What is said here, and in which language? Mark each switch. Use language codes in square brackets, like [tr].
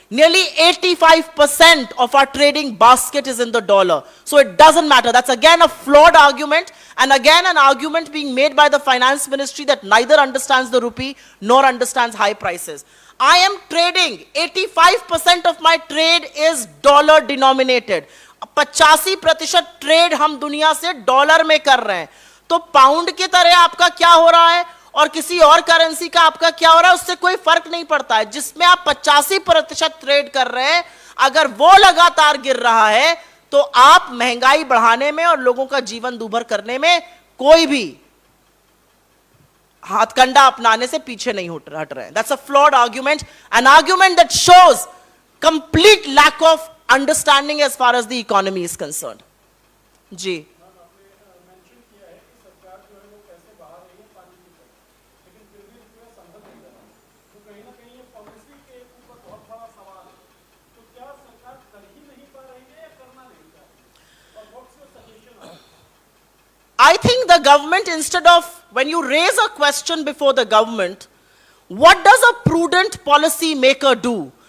[en] Nearly 85% of our trading basket is in the dollar. So it doesn't matter. That's again a flawed argument, and again an argument being made by the finance ministry that neither understands the rupee nor understands high prices. I am trading, 85% of my trade is dollar denominated. [hi] 85% trade हम दुनिया से dollar में कर रहे हैं। तो pound की तरह आपका क्या हो रहा है और किसी और करेंसी का आपका क्या हो रहा है, उससे कोई फर्क नहीं पड़ता है। जिसमें आप 85% ट्रेड कर रहे हैं, अगर वो लगातार गिर रहा है तो आप महंगाई बढ़ाने में और लोगों का जीवन दूभर करने में कोई भी हाथकंडा अपनाने से पीछे नहीं हट रहे हैं। [en] That's a flawed argument, an argument that shows complete lack of understanding as far as the economy is concerned. जी, I think the government, instead of, when you raise a question before the government, what does a prudent policy maker do?